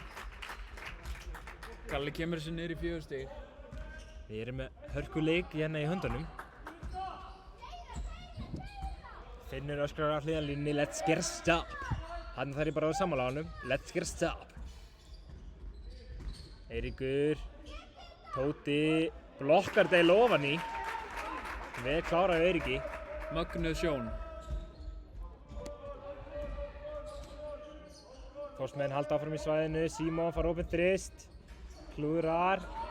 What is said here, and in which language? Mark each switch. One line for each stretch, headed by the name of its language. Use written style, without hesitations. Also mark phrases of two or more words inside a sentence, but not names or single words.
Icelandic: Kalli kemur sér niður í 4 stig. Við erum með hörkuleik hérna í höndunum. Finnur öskrar á hliðarlínunni,
English: let's get a stop.
Icelandic: Hann þarf ég bara að vera sammála á honum,
English: let's get a stop.
Icelandic: Eiríkur, Tóti, blokkar Deil ofan í. Vel klárað Eiríki. Mögnuð sjón. Þórsmenn halda áfram í svæðinu, Símon fær opinn þrist, klúðrar.